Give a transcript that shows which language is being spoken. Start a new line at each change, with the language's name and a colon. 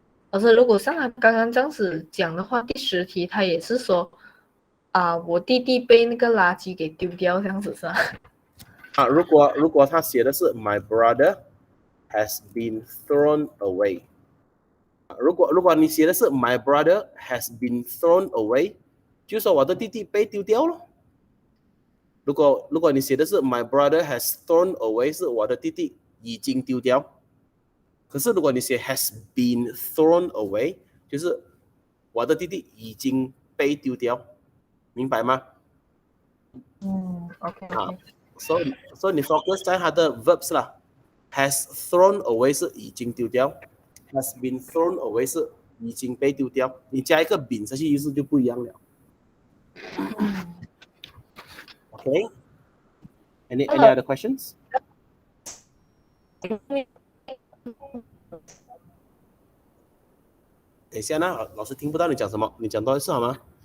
Chinese: 老师，如果像他刚刚这样子讲的话，第10题他也是说我弟弟被那个垃圾给丢掉，这样子是吧？如果他写的是
English: my brother has been thrown away，
Chinese: 如果你写的是 my brother has been thrown away， 就说我的弟弟被丢掉了。如果你写的是
English: my brother has thrown away，
Chinese: 是我的弟弟已经丢掉。可是如果你写
English: has been thrown away，
Chinese: 就是我的弟弟已经被丢掉，明白吗？OK。所以你 focus 在它的 verbs 啦。
English: has thrown away
Chinese: 是已经丢掉 ，
English: has been thrown away
Chinese: 是已经被丢掉。你加一个 been 下去，意思就不一样了。
English: Okay. Any other questions?
Chinese: 等一下呢，老师听不到你讲什么，你讲多一次好吗？